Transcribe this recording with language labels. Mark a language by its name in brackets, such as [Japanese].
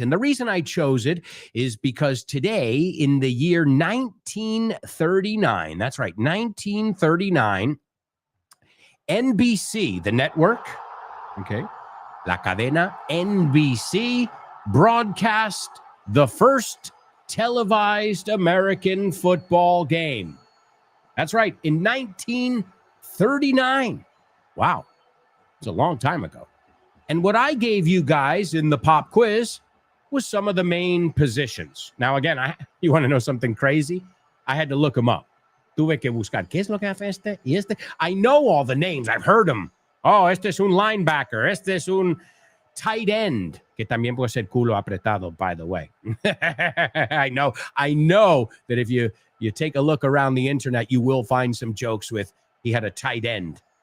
[English] And the reason I chose it is because today, in the year 1939, that's right, 1939, NBC, the network, okay, [Spanish] La Cadena NBC, [English] broadcast the first televised American football game. That's right, in 1939. Wow, it's a long time ago. And what I gave you guys in the pop quiz was some of the main positions. Now, again, you want to know something crazy? I had to look them up. [Spanish] Tuve que buscar, ¿qué es lo que hace este y este? [English] I know all the names. I've heard them. [Spanish] Oh, este es un linebacker. Este es un tight end, que también puede ser culo apretado, [English] by the way. I know that if you take a look around the internet, you will find some jokes with he had a tight end.